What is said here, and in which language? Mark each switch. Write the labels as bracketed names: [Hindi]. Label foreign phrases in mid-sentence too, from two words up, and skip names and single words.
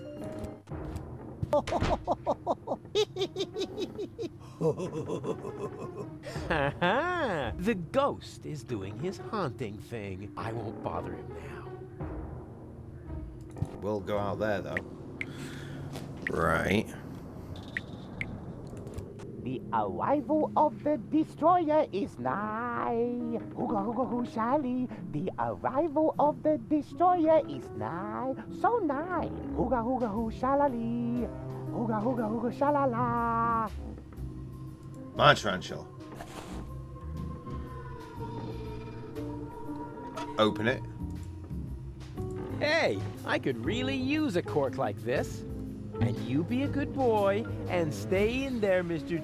[English] The ghost is doing his haunting thing. I won't bother him now. We'll go out there, though. Right. The arrival of the destroyer is nigh. Hooga hooga hoo shally. The arrival of the destroyer is nigh. So nigh. Hooga hooga hoo shalali. Hooga hooga hooga shalala. My tarantula. Open it. Hey, I could really use a cork like this. And you be a good boy and stay in there, Mr.